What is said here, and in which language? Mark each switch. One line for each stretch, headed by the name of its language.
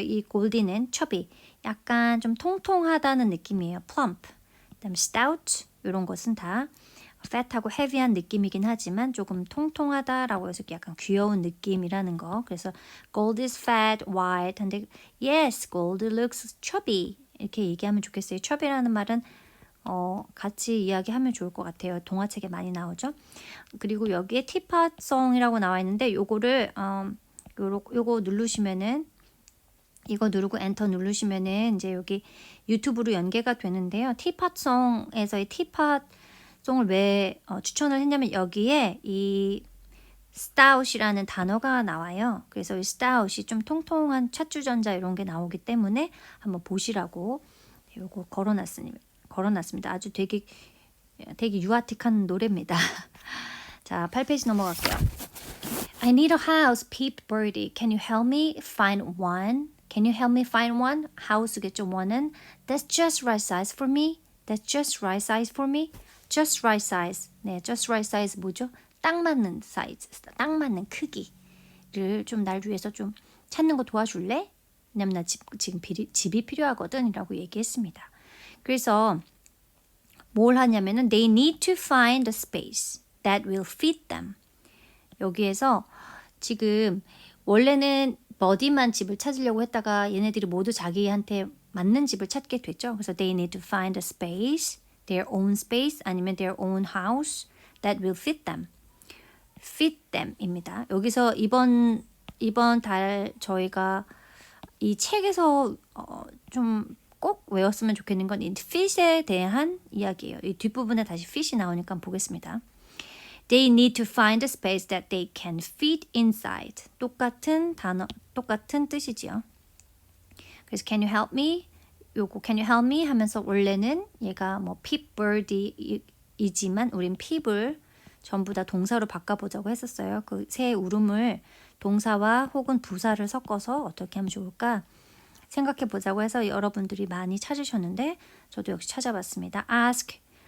Korean: 이 골디는 chubby, 약간 좀 통통하다는 느낌이에요. plump, 그다음에 stout 이런 것은 다 fat하고 heavy한 느낌이긴 하지만 조금 통통하다라고 해서 약간 귀여운 느낌이라는 거.
English: 그래서 gold is fat, white. 근데 yes, gold looks chubby
Korean: 이렇게 얘기하면 좋겠어요. chubby라는 말은 같이 이야기하면 좋을 것 같아요. 동화책에 많이 나오죠. 그리고 여기에 teapot song이라고 나와 있는데 요거를 요거 누르시면은 이거 누르고 엔터 누르시면은 이제 여기 유튜브로 연계가 되는데요. teapot song에서의 teapot song을 왜 추천을 했냐면 여기에 이 stout이라는 단어가 나와요. 그래서 이 stout이 좀 통통한 찻주전자 이런 게 나오기 때문에 한번 보시라고 요거 걸어놨습니다. 아주 되게 유아틱한 노래입니다. 자, 8페이지 넘어갈게요.
English: I need a house, peep birdie. Can you help me find one? Can you help me find one?
Korean: house겠죠, one은.
English: That's just right size for me. That's just right size for me. Just right size.
Korean: 네, just right size 뭐죠? 딱 맞는 사이즈, 딱 맞는 크기를 좀 날 위해서 좀 찾는 거 도와줄래? 왜냐면 나 지금 집이 필요하거든 이라고 얘기했습니다. 그래서 뭘 하냐면은
English: they need to find a space that will fit them.
Korean: 여기에서 지금 원래는 버디만 집을 찾으려고 했다가 얘네들이 모두 자기한테 맞는 집을 찾게 됐죠.
English: 그래서 they need to find a space, their own space
Korean: 아니면
English: their own house that will fit them.
Korean: fit them입니다. 여기서 이번 달 저희가 이 책에서 좀 꼭 외웠으면 좋겠는 건 이 fit에 대한 이야기예요. 이 뒷부분에 다시 fit이 나오니까 보겠습니다.
English: They need to find a space that they can fit inside.
Korean: 똑같은 단어, 똑같은 뜻이지요.
English: 그래서 can you help me? 요거 can you help me?
Korean: 하면서 원래는 얘가 뭐 peep bird이지만 우린 peep을 전부 다 동사로 바꿔보자고 했었어요. 그 새 울음을 동사와 혹은 부사를 섞어서 어떻게 하면 좋을까 생각해 보자고 해서 여러분들이 많이 찾으셨는데 저도 역시 찾아봤습니다. Ask,